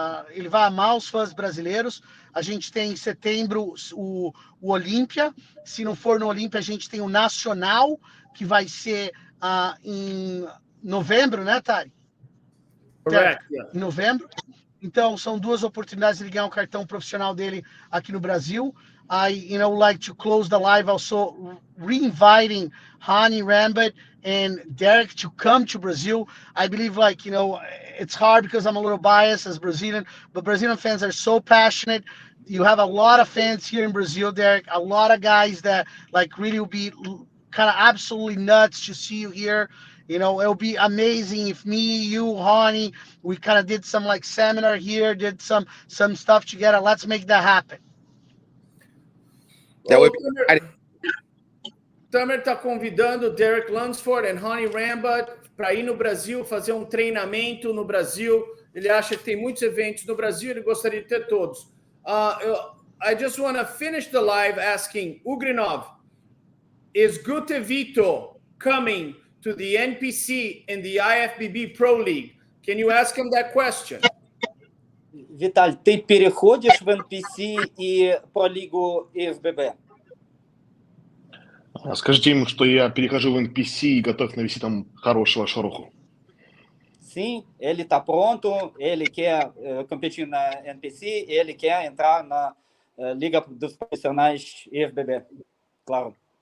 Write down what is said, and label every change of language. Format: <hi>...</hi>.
<pt>Ele vai amar os fãs brasileiros. A gente tem em setembro o Olímpia. Se não for no Olímpia, a gente tem o Nacional, que vai ser em novembro, né, Tari?</pt> <en>Correct.</en> <pt>Em novembro. Então, são 2 oportunidades de ele ganhar o cartão profissional dele aqui no Brasil.</pt> <en>I, like to close the live also re-inviting Hani, Rambod, and Derek to come to Brazil. I believe, it's hard because I'm a little biased as Brazilian, but Brazilian fans are so passionate. You have a lot of fans here in Brazil, Derek, a lot of guys that, really will be kind of absolutely nuts to see you here. It'll be amazing if me, you, Hani, we kind of did some, seminar here, did some stuff together. Let's make that happen. That would be</en> <pt>Tamer está convidando Derek Lunsford e Honey Rambod para ir no Brasil, fazer um treinamento no Brasil. Ele acha que tem muitos eventos no Brasil, ele gostaria de ter todos.</pt> <en>I just want to finish the live asking Ugrinov, is Gutevito coming to the NPC and the IFBB Pro League? Can you ask him that question?</en> <ru>Виталь, ты переходишь в NPC и по лигу ИФББ? Скажите ему, что я перехожу в NPC и готов навести там хорошего шороху.</ru> <pt>Sim, ele está pronto, ele quer competir na NPC, ele quer entrar na Liga dos Profissionais IFBB, claro.</pt>